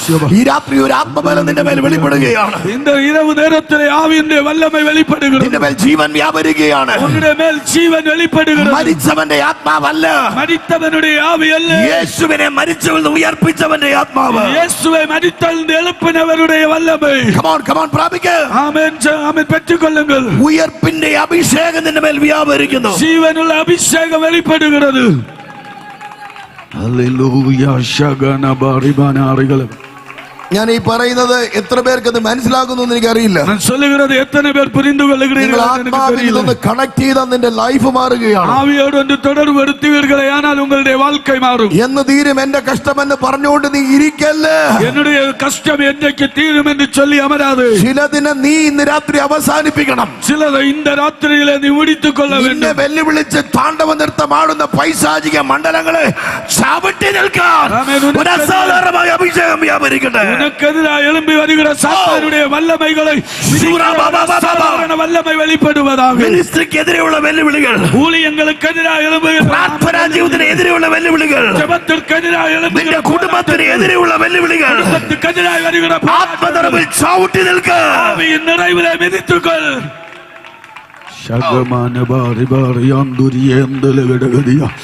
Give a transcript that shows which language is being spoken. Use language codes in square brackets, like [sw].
[ml] ഈ രാത്രി ഒരു ആത്മബലം നിന്റെ മേൽ വെളിപ്പെടുകയാണ്. [ta] இந்த இரவு நேரத்திலே ஆவியினுடைய வல்லமை வெளிப்படுகிறது. [ml] നിന്റെ മേൽ ജീവൻ വ്യാപരിക്കുകയാണ്. [ta] உன்னுடைய மேல் ஜீவன் வெளிப்படுகிறது. [ml] മരിച്ചവന്റെ ആത്മാവല്ല, [ta] மரித்தவனுடைய ஆவி அல்ல. [ml] യേശുവിനെ മരിച്ചവൻ ഉയർപ്പിച്ചവന്റെ ആത്മാവ്. [ta] இயேசுவை மரித்தெழுந்து எழுப்பினவருடைய வல்லமை. [en] Come on, [ml] പ്രാപിക്ക. [ta] ஆமென். ஆமென். பெற்றுக்கொள்ளுங்கள். [ml] ഉയർപ്പിന്റെ അഭിഷേകം നിന്റെ മേൽ വ്യാപരിക്കുന്നു. [ta] ஜீவனுள்ள அபிஷேகம் வெளிப்படுகிறது. ഹല്ലേലൂയ. ശഗന ബരിബനാരികൾ. [ml] ഞാൻ ഈ പറയുന്നത് എത്ര പേർക്ക് അത് മനസ്സിലാകുന്നു എന്ന് എനിക്കറിയില്ല. [ta] ഞാൻ சொல்லுகிறது எத்தனை பேர் புரிந்து கொள்கிறீர்கள் என்று எனக்கு [ml] ആത്മാവിൽ [ta] தெரியல. [ml] നിന്ന് കണക്ട് ചെയ്താൽ നിന്റെ ലൈഫ് മാറുകയാണ്. [ta] ആവിയോട് ഒന്ന് தொடர்படுத்துவீர்களே ஆனால் உங்களுடைய வாழ்க்கை மாறும். [ml] എന്ന് തീരും എന്റെ കഷ്ടമെന്ന് പറഞ്ഞുകൊണ്ട് നീ ഇരിക്കല്ലേ. [ta] என்னுடைய கஷ்டம் என்றைக்கு தீரும் என்று சொல்லி அமராது. [ml] ചിലതിനെ നീ ഇന്ന് രാത്രി അവസാനിപ്പിക്കണം. [ta] சிலதை இந்த ராத்திரியிலே நீ முடித்துக் கொள்ள [ml] നിന്നെ [ta] வேண்டும். [ml] വെല്ലുവിളിച്ച് താണ്ഡവ നൃത്തമാടുന്ന പൈശാചിക മണ്ഡലങ്ങളെ ചവിട്ടി നിൽക്കാൻ ഒരു അസാധാരണമായ അഭിഷേകം വ്യാപരിക്കട്ടെ. [ta] உனக்கு எதிராக எழும்பி வருகிற சாத்தானுடைய வல்லமைகளை சாதாரண வல்லமை வெளிப்படுவதாக. [ml] മിനിസ്ട്രിക്ക് എതിരെയുള്ള വെല്ലുവിളികൾ, [ta] ஊழியங்களுக்கு எதிராக எழும்புகிற [ml] പ്രാർത്ഥനാ ജീവിതത്തിന് എതിരെയുള്ള വെല്ലുവിളികൾ, [ta] ஜெபத்திற்கு எதிராக எழும்புகிற [ml] നിന്റെ കുടുംബത്തിന് എതിരെയുള്ള വെല്ലുവിളികൾ [ta] குடும்பத்துக்கு எதிராக வருகிற [ml] ആത്മനിറവിൽ ചവിട്ടി നിൽക്കാൻ [ta] ஆவியின் நிறைவிலே மிதித்துக்கொள். ശഗമാന ബാരി ബാരി അന്തുരിയേന്തലഗടഗടിയ